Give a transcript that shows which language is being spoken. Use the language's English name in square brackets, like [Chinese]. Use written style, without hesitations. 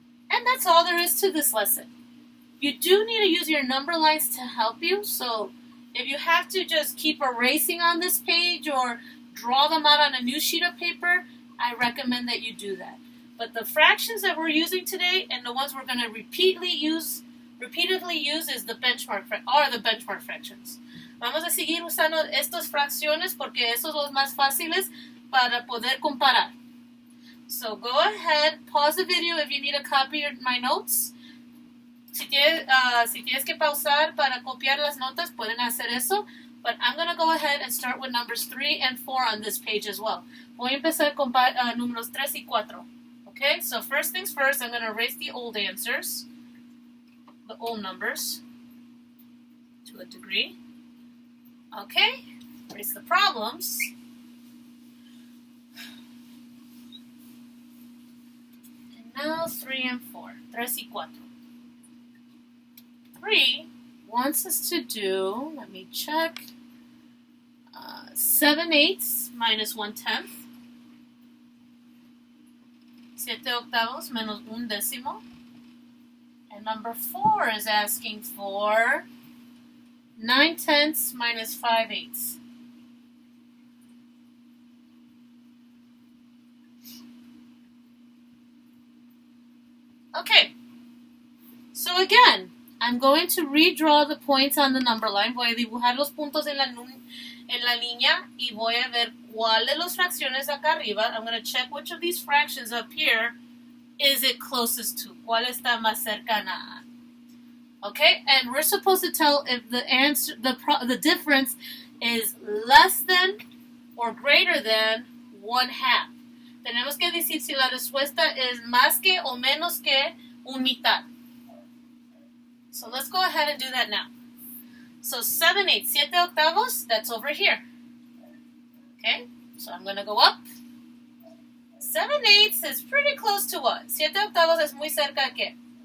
[English] And that's all there is to this lesson. You do need to use your number lines to help you, so if you have to just keep erasing on this page or draw them out on a new sheet of paper, I recommend that you do that. But the fractions that we're using today and the ones we're going to repeatedly use is the benchmark fractions. [Spanish] Vamos a seguir usando estas fracciones porque esos son los más fáciles para poder comparar. [English] So go ahead, pause the video if you need a copy of my notes. [Spanish] Si tienes que pausar para copiar las notas, pueden hacer eso. [English] But I'm going to go ahead and start with numbers 3 and 4 on this page as well. [Spanish] Voy a empezar con números 3 y 4. [English] Okay, so first things first, I'm going to erase the old answers, the old numbers, to a degree. Okay, erase the problems. And now 3 and 4, 3 y 4. 3 wants us to do, let me check, 7/8 minus 1/10. [Spanish] 7/8 menos un décimo. [English] And number 4 is asking for 9/10 minus 5/8. Okay, so again, I'm going to redraw the points on the number line. [Spanish] Voy a dibujar los puntos en la línea y voy a ver cuál de las fracciones acá arriba. [English] I'm going to check which of these fractions up here is it closest to. [Spanish] ¿Cuál está más cercana? [English] Okay, and we're supposed to tell if the answer, the difference is less than or greater than 1/2. [Spanish] Tenemos que decir si la respuesta es más que o menos que un mitad. [English] So let's go ahead and do that now. So 7/8, 7/8, that's over here. Okay, so I'm going to go up. 7/8 is pretty close to what? [Spanish] 7/8 es muy cerca de qué?